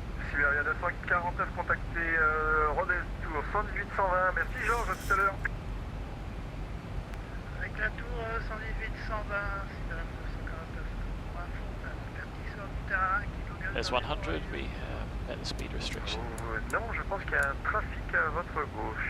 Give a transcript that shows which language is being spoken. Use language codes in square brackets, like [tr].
[fr] Siberia 249, contactez Rodez Tour 118-120, merci Georges, à tout à l'heure. Avec la tour 118-120, Siberia 249, avertisseur du terrain, kilo. [en] There's 100, we met the speed restriction. [fr] Non, je pense qu'il y a un trafic à votre gauche.